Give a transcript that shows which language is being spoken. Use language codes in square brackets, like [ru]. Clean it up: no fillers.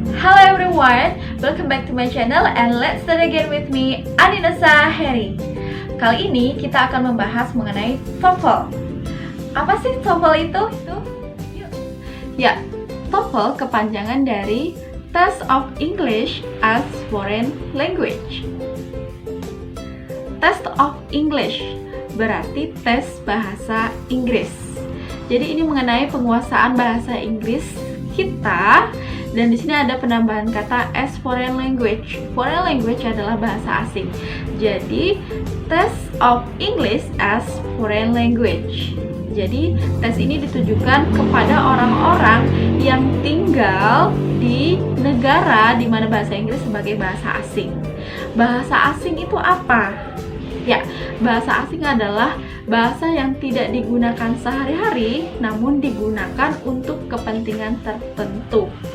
[en] Hello everyone, welcome back to my channel and let's start again with me, Aninasa Heri. [id] Kali ini kita akan membahas mengenai TOEFL. Apa sih TOEFL itu? Ya, TOEFL kepanjangan dari Test of English as Foreign Language. Test of English berarti tes bahasa Inggris. Jadi ini mengenai penguasaan bahasa Inggris kita, dan di sini ada penambahan kata [en] as foreign language. [id] Foreign language adalah bahasa asing. Jadi [en] test of English as foreign language. [id] Jadi tes ini ditujukan kepada orang-orang yang tinggal di negara di mana bahasa Inggris sebagai bahasa asing. Bahasa asing itu apa? Ya, bahasa asing adalah bahasa yang tidak digunakan sehari-hari, namun digunakan untuk kepentingan tertentu.